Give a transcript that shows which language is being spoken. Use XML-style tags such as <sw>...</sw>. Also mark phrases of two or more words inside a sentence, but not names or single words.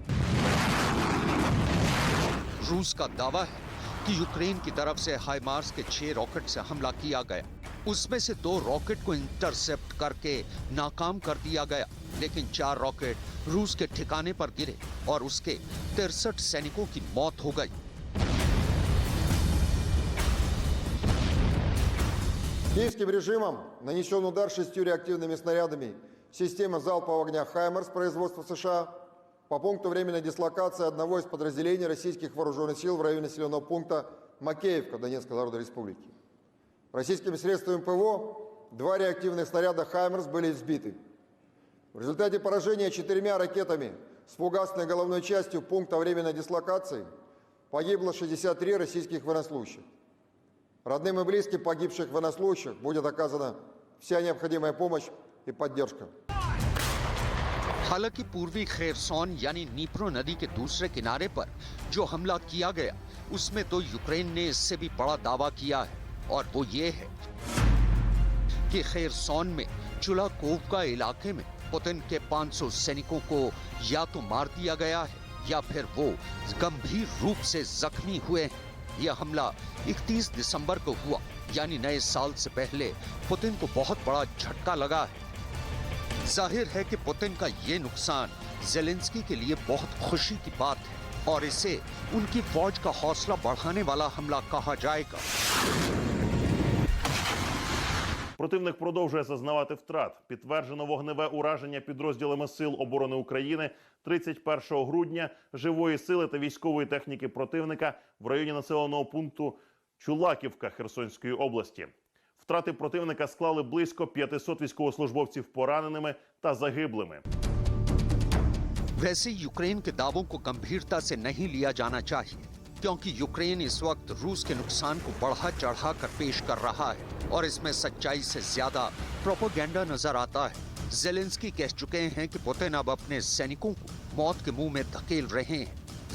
<hi>रूस का दावा है कि यूक्रेन की तरफ से हाइमार्स के 6 रॉकेट से हमला किया गया। उसमें से 2 रॉकेट को इंटरसेप्ट करके नाकाम कर दिया गया, लेकिन 4 रॉकेट रूस के ठिकाने पर गिरे और उसके 63 सैनिकों की मौत हो गई।</hi> <ru>Киевским режимом нанесен удар 6 реактивными снарядами системы залпового огня «Хаймарс» производства США по пункту временной дислокации одного из подразделений российских вооруженных сил в районе населенного пункта Макеевка Донецкой Народной Республики. Российскими средствами ПВО 2 реактивных снаряда «Хаймарс» были сбиты. В результате поражения 4 ракетами с фугасной головной частью пункта временной дислокации погибло 63 российских военнослужащих. Родным и близким погибших военнослужащих будет оказана вся необходимая помощь и поддержка.</ru> <hi>हालांकि पूर्वी खेरसोन यानी नीप्रो नदी के दूसरे किनारे पर जो हमला किया गया, उसमें तो यूक्रेन ने इससे भी बड़ा दावा किया है, और वो ये है कि खेरसोन में चुलाकोवका इलाके में पुतिन के 500 सैनिकों को या तो मार दिया गया है या फिर वो गंभीर रूप से जख्मी हुए हैं। यह हमला 31 दिसंबर को हुआ, यानी नए साल से पहले पुतिन को बहुत बड़ा झटका लगा है। जाहिर है कि पुतिन का ये नुकसान ज़ेलेंस्की के लिए बहुत खुशी की बात है और इसे उनकी फौज का हौसला बढ़ाने वाला हमला कहा जाएगा।</hi> <uk>Противник продовжує зазнавати втрат. Підтверджено вогневе ураження підрозділами Сил оборони України 31 грудня живої сили та військової техніки противника в районі населеного пункту Чулаківка Херсонської області. Втрати противника склали близько 500 військовослужбовців пораненими та загиблими.</uk> <hi>वैसे यूक्रेन के दावों को गंभीरता से नहीं लिया जाना चाहिए, क्योंकि यूक्रेन इस वक्त रूस के नुकसान को बढ़ा चढ़ा कर पेश कर रहा है और इसमें सच्चाई से ज्यादा प्रोपेगेंडा नजर आता है। ज़ेलेंस्की कह चुके हैं कि पुतिन अब अपने सैनिकों को मौत के मुंह में धकेल रहे हैं।</hi>